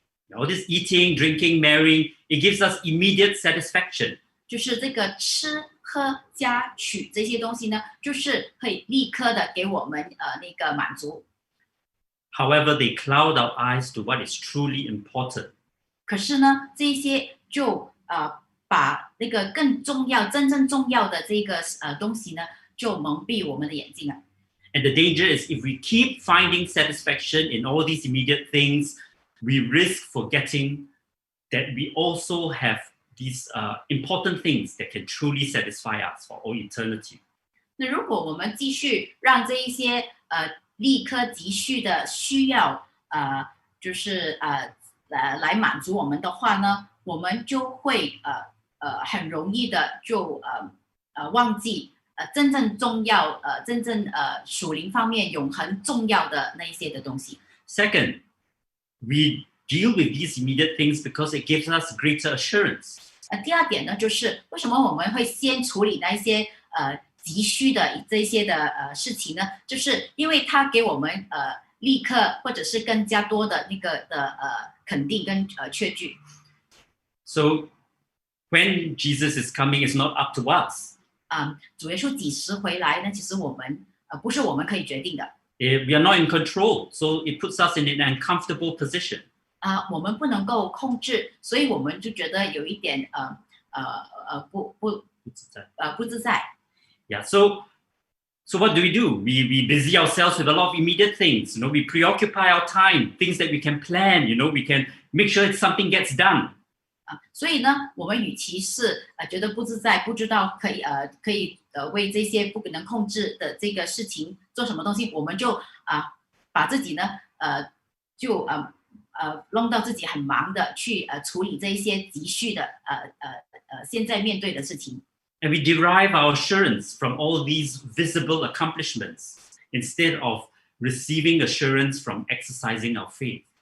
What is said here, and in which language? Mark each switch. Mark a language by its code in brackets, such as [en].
[en] All this eating, drinking, marrying, it gives us immediate satisfaction. [zh] 就是这个吃喝加取这些东西呢，就是可以立刻的给我们那个满足。 [en] However, they cloud our eyes to what is truly important. [zh] 可是呢，这些就把那个更重要、真正重要的这个东西呢，就蒙蔽我们的眼睛了。 [en] And the danger is if we keep finding satisfaction in all these immediate things, we risk forgetting that we also have these important things that can truly satisfy us for all eternity. [zh] 那如果我们继续让这一些立刻急需的需要就是来满足我们的话呢，我们就会很容易的就忘记真正重要真正属灵方面永恒重要的那一些的东西。 [en] Second, we deal with these immediate things because it gives us greater assurance. [zh] 第二点呢，就是为什么我们会先处理那一些急需的这些的事情呢？就是因为它给我们立刻或者是更加多的那个的肯定跟确据。 [en] So when Jesus is coming, it's not up to us. [zh] 主耶稣几时回来呢？其实我们不是我们可以决定的。 [en] We are not in control, so it puts us in an uncomfortable position. [zh] 我们不能够控制，所以我们就觉得有一点不自在。 [en] Yeah. So what do? We busy ourselves with a lot of immediate things. We preoccupy our time, things that we can plan. We can make sure that something gets done. [zh] 所以呢，我们与其是觉得不自在，不知道可以为这些不能控制的这个事情做什么东西，我们就把自己呢就弄到自己很忙的去处理这一些急需的现在面对的事情。 [en] And we derive our assurance from all these visible accomplishments instead of receiving assurance from exercising our faith.